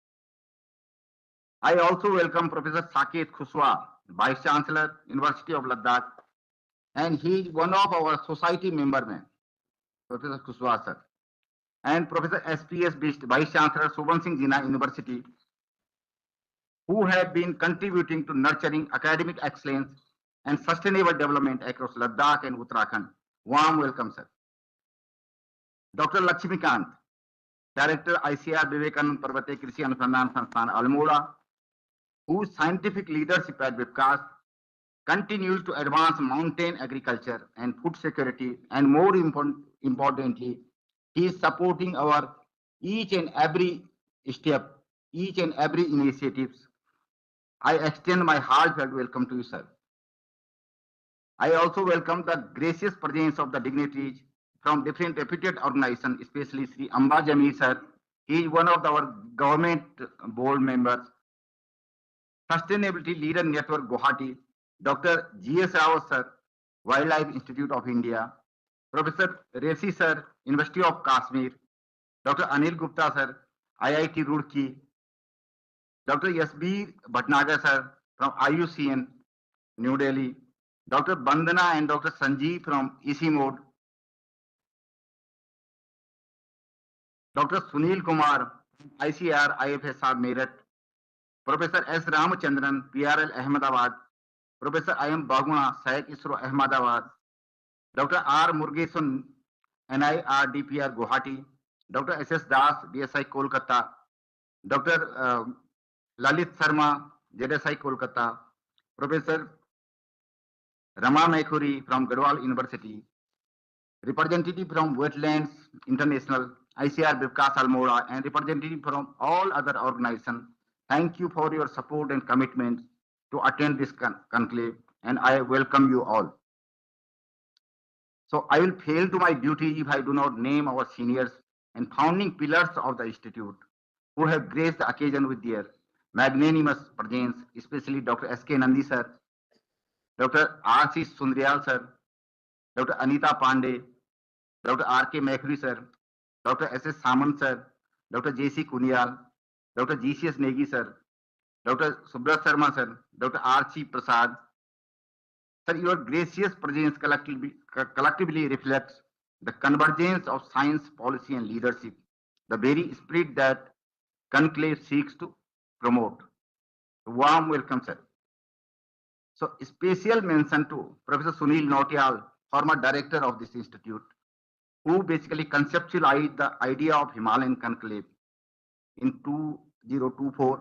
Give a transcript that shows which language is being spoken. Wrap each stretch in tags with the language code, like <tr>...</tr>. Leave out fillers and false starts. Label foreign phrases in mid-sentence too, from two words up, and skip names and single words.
<en>I also welcome Professor Saket Khuswa, Vice Chancellor, University of Ladakh, and he is one of our society member, man, Professor Khuswa, sir, and Professor S.P.S. Bist, Vice Chancellor, Subhan Singh Jina University, who have been contributing to nurturing academic excellence and sustainable development across Ladakh and Uttarakhand. Warm welcome, sir. Dr. Lakshmikant, Director ICR Vivekanand Parvate Krishi Anusandhan Sansthan Almora, whose scientific leadership at webcast continues to advance mountain agriculture and food security, and more importantly, he is supporting our each and every step, each and every initiatives. I extend my heartfelt welcome to you, sir. I also welcome the gracious presence of the dignitaries from different reputed organizations, especially Sri Amba Jamir, sir. He is one of our government board members. Sustainability Leader Network Guwahati, Dr. G.S. Rao, sir, Wildlife Institute of India, Professor Resi, sir, University of Kashmir, Dr. Anil Gupta, sir, IIT Roorkee, Dr. Yasbir Bhatnagar, sir, from IUCN, New Delhi, Dr. Bandana and Dr. Sanjeev from EC Mode, Dr. Sunil Kumar, ICR IFSR Meerut, Professor S. Ramachandran, PRL Ahmedabad, Professor I. M. Baguna, SAIC ISRO Ahmedabad, Dr. R. Murugesan, NIR DPR Guwahati, Dr. S. S. Das, DSI Kolkata, Dr. Lalit Sharma, ZSI Kolkata, Professor Rama Mekhuri from Garhwal University, representative from Wetlands International, ICR Bivkas Almora, and representative from all other organizations. Thank you for your support and commitment to attend this conclave, and I welcome you all. So I will fail to my duty if I do not name our seniors and founding pillars of the Institute who have graced the occasion with their magnanimous presence, especially Dr. S.K. Nandi, sir, Dr. R.C. Sundrial, sir, Dr. Anita Pandey, Dr. R.K. Mekhuri, sir, Dr. S.S. Samant, sir, Dr. J.C. Kunyal, Dr. G.C.S. Negi, sir, Dr. Subrat Sharma, sir, Dr. R.C. Prasad. Sir, your gracious presence collectively reflects the convergence of science, policy, and leadership, the very spirit that Conclave seeks to promote. Warm welcome, sir. So, special mention to Professor Sunil Nautiyal, former director of this institute, who basically conceptualized the idea of Himalayan Conclave in 2024.</en>